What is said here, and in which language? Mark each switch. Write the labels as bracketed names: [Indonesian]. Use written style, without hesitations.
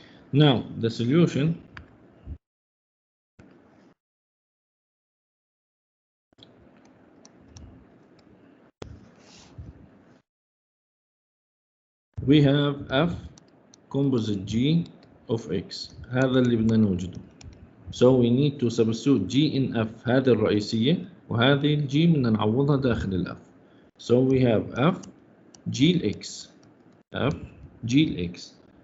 [English] Now the solution we have f composite g of x. [Arabic] هذا اللي بدنا نوجده. [English] So we need to substitute g in f. [Arabic] هذه الرئيسية وهذه الجي بدنا نعوضها داخل ال f. [English] So we have f g ال x f g ال x.